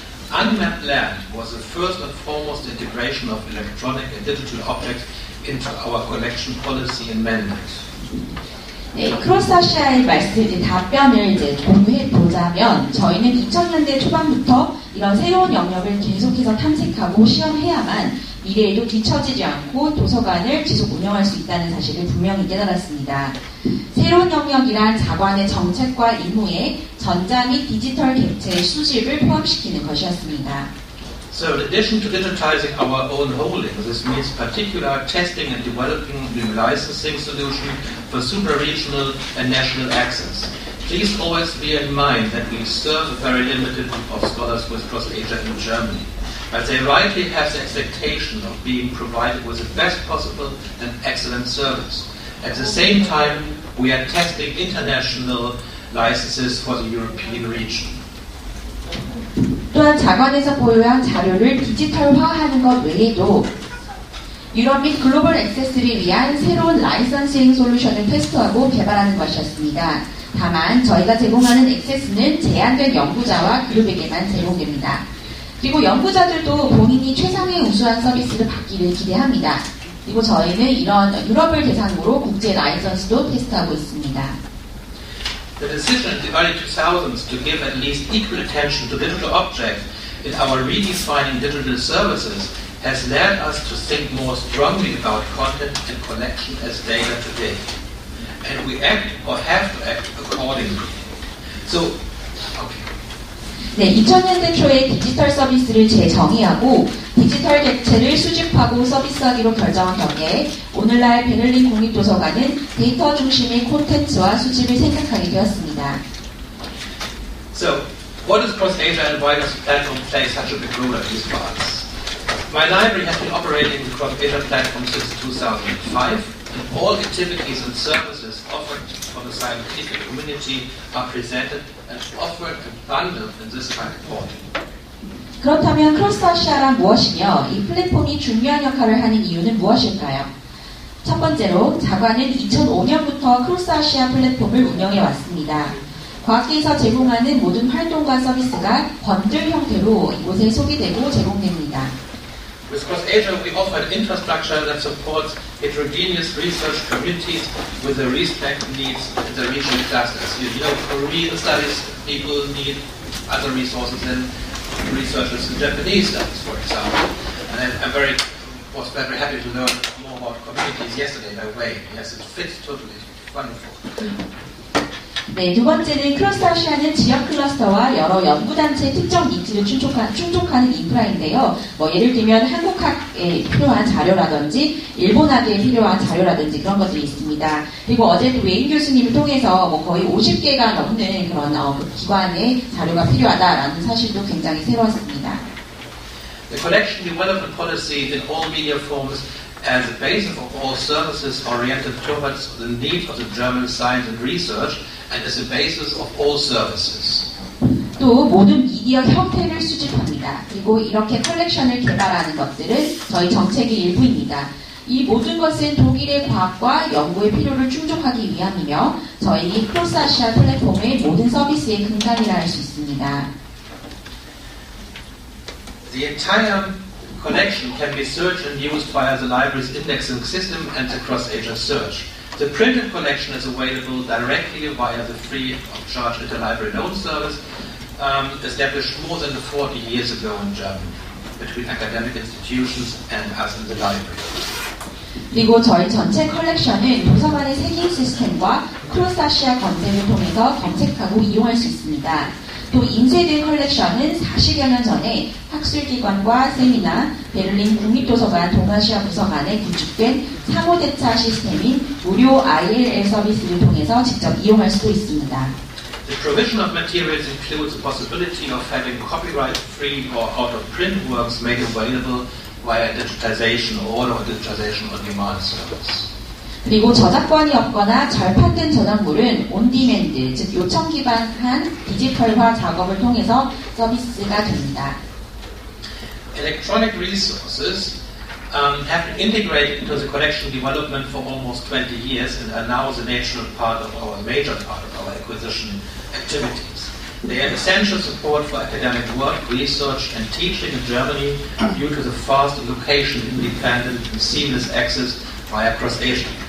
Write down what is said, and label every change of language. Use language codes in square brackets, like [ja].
[en] Unmapped land was the first and foremost integration of electronic and digital objects into our collection policy and mandate. [ko] 네, 크로스아시아의 답변을 공유해 보자면 저희는 2000년대 초반부터 이런 새로운 영역을 계속해서 탐색하고 시험해야만 미래에도 뒤처지지 않고 도서관을 지속 운영할 수 있다는 사실을 분명히 깨달았습니다. 새로운 영역이란 자관의 정책과 임무에 전자 및 디지털 객체의 수집을 포함시키는 것이었습니다. [en] So in addition to digitizing our own holdings, this means particular testing and developing the licensing solution for super-regional and national access. Please always bear in mind that we serve a very limited group of scholars with CrossAsia in Germany, but they rightly have the expectation of being provided with the best possible and excellent service. At the same time, we are testing international licenses for the European region. [ko] 또한 자관에서 보유한 자료를 디지털화하는 것 외에도 유럽 및 글로벌 액세스를 위한 새로운 라이선싱 솔루션을 테스트하고 개발하는 것이었습니다. 다만 저희가 제공하는 액세스는 제한된 연구자와 그룹에게만 제공됩니다. 그리고 연구자들도 본인이 최상의 우수한 서비스를 받기를 기대합니다. 그리고 저희는 이런 유럽을 대상으로 국제 라이선스도 테스트하고 있습니다. [en] The decision in the early 2000s to give at least equal attention to digital objects in our redefining digital services has led us to think more strongly about content and collection as data today. And we act or have to act accordingly. So, okay. [ko] 네, 2000년대 초에 디지털 서비스를 재정의하고 디지털 객체를 수집하고 서비스하기로 결정한 덕에 오늘날 베를린 국립도서관은 데이터 중심의 콘텐츠와 수집을 생각하게 되었습니다. [en] So, what does CrossAsia and why does the platform play such a big role in these parts? My library has been operating the CrossAsia platform since 2005, and all activities and services offered for the scientific community are presented and offered and bundled in this kind of portal. [ko] 그렇다면 크로스아시아란 무엇이며 이 플랫폼이 중요한 역할을 하는 이유는 무엇일까요? 첫 번째로 자관은 2005년부터 크로스아시아 플랫폼을 운영해 왔습니다. 과학계에서 제공하는 모든 활동과 서비스가 번들 형태로 이곳에 소개되고 제공됩니다. [en] With CrossAsia, we offer an infrastructure that supports heterogeneous research communities with the respective needs in the regional clusters. You know, Korean studies people need other resources than researchers in Japanese studies, for example. And was very happy to learn more about communities yesterday by way. Yes, it fits totally. Wonderful. [ko] 네, 두 번째는 크로스아시아는 지역 클러스터와 여러 연구단체의 특정 니즈를 충족하는 인프라인데요. 예를 들면 한국학에 필요한 자료라든지 일본학에 필요한 자료라든지 그런 것들이 있습니다. 그리고 어제도 외인 교수님을 통해서 거의 50개가 넘는 그런 기관의 자료가 필요하다라는 사실도 굉장히 새로웠습니다. [en] The collection development policy in all media forms as a basis of all services oriented towards the needs of the German science and research and as a basis of all services. [ko] 또 모든 미디어 형태를 수집합니다. 그리고 이렇게 컬렉션을 개발하는 것들은 저희 정책의 일부입니다. 이 모든 것은 독일의 과학과 연구의 필요를 충족하기 위함이며 저희 크로스아시아 플랫폼의 모든 서비스의 근간이라 할 수 있습니다. [en] The entire collection can be searched and used via the library's indexing system and the CrossAsia search. The printed collection is available directly via the free of charge interlibrary loan service established more than 40 years ago in Germany between academic institutions and us in the library. [ko] 그리고 저희 전체 컬렉션은 도서관의 세깅 시스템과 크로스아시아 검색을 통해서 검색하고 이용할 수 있습니다. 또 인쇄된 컬렉션은 40여 년 전에 학술기관과 세미나, 베를린 국립도서관 동아시아 부서간에 구축된 상호대차 시스템인 무료 ILL 서비스를 통해서 직접 이용할 수도 있습니다. [en] The provision of materials includes the possibility of having copyright-free or out-of-print works made available via digitization or digitization on demand service. [ko] 그리고 저작권이 없거나 절판된 저작물은 온디맨드, 즉 요청 기반한 디지털화 작업을 통해서 서비스가 됩니다. [en] Electronic resources have been integrated into the collection development for almost 20 years and are now the natural part of our major part of our acquisition activities. They have essential support for academic work, research and teaching in Germany due to the fast location independent and seamless access via cross-Asia.